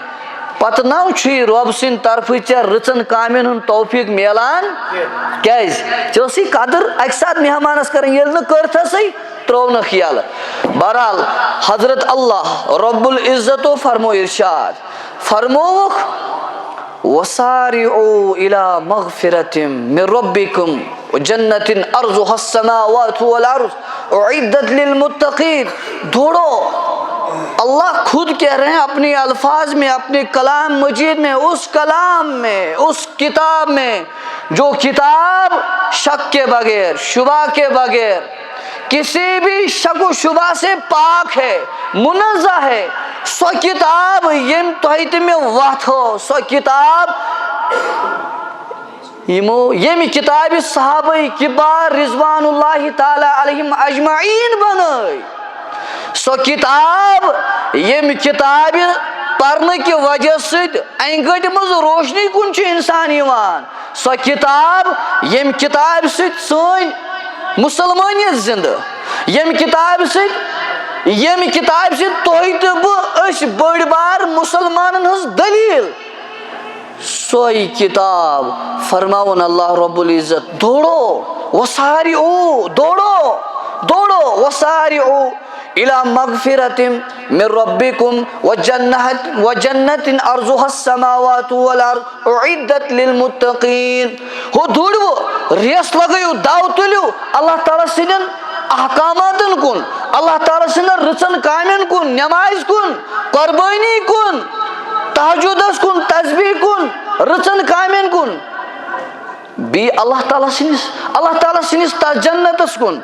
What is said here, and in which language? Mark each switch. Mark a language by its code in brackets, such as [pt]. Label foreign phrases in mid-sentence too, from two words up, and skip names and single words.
[ks] پتہٕ نو چھُے رۄب سٕنٛدِ طرفہٕ ژےٚ رٕژن کامٮ۪ن ہُنٛد توفیٖق میلان. کیازِ ژےٚ ٲسٕے قدر اکہِ ساتہٕ مہمانس کرٕنۍ، ییٚلہِ نہٕ کٔرتھسٕے تروونکھ یلہٕ. بہرحال حضرت اللہ رب العزتو فرمو ارشاد، فرمووُکھ [ar] وَسَارِعُوا إِلَى مَغْفِرَةٍ مِّن رَبِّكُمْ وَجَنَّةٍ أَرْضُهَا السَّمَاوَاتُ وَالْأَرْضُ أُعِدَّتْ لِلْمُتَّقِينَ. [ur] دوڑو، اللہ خود کہہ رہے ہیں اپنے الفاظ میں، اپنے کلام مجید میں، اس کلام میں، اس کتاب میں جو کتاب شک کے بغیر، شبہ کے بغیر، کسی بھی شک و شبہ سے پاک ہے، منزہ ہے. [ks] سو کتاب یم تۄہہِ تہِ مےٚ وتھو، سو کتاب ییٚمہِ کتابہِ صحابہ کبار [ar] رضوان اللہ تعالیٰ علیہم اجمعین [ks] بنٲے، سو کتاب ییٚمہِ کتابہِ پرنہٕ کہِ وجہ سۭتۍ انہِ گٔٹہِ منٛز روشنی کُن چھُ انسان یِوان، سو کتاب ییٚمہِ کتابہِ سۭتۍ سٲنۍ مسلمٲنیت زندٕ، ییٚمہِ کتابہِ سۭتۍ تُہۍ تہٕ بہٕ أسۍ بٔڑۍ بار مسلمانن ہٕنٛز دلیٖل. سوے کتاب فرماون اللہ رب العزت دوڑو [ar] وسارعو، دوڑو وسارعو إلى مغفرة من ربكم وجنة أرضها السماوات والأرض أعدت للمتقين. [ks] ہو دوڑو، ریس لگٲیِو، دو تُلِو اللہ تعالیٰ سٕنٛدٮ۪ن احکاماتن کُن، اللہ تعالیٰ سٕنٛدٮ۪ن رٕژن کامٮ۪ن کُن، نمازِ کُن، قربٲنی کُن، تہجدس کُن، تسبیح کُن، رٕژن کامٮ۪ن کُن، بیٚیہِ اللہ تعالیٰ سٕنٛدِس تتھ جنتس کُن.